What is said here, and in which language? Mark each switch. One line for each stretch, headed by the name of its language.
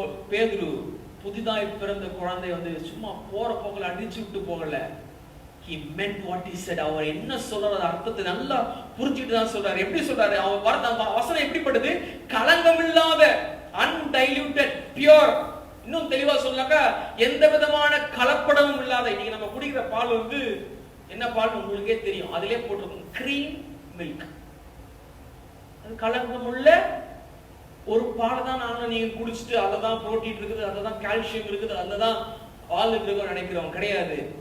Tamil: பேதுரு புதிதாய் பிறந்த குழந்தை வந்து சும்மா போற போகல அடிச்சு விட்டு போகல.
English: He meant what he said.
Tamil: அவர் என்ன சொல்றாரு அர்த்தத்தை நல்லா புரிஞ்சுட்டு தான் சொல்றாரு. எப்படி சொல்றாரு? அவர் வசனம் எப்படிப்பட்டது? களங்கமில்லாத,
English: undiluted, pure.
Tamil: இன்னும் தெளிவா சொன்னாக்கா எந்த விதமான கலப்படமும் இல்லாத. இன்னைக்கு நம்ம குடிக்கிற பால் வந்து என்ன பால் உங்களுக்கே தெரியும், அதிலே போட்டிருக்கும் கிரீம் மில்க். அது கலங்கமுள்ள ஒரு பால் தான் நானும் நீங்க குடிச்சிட்டு அதுதான் புரோட்டீன் இருக்குது, அதுதான் கால்சியம் இருக்குது, அதுதான் பால் இருக்குன்னு நினைக்கிறோம். கிடையாது.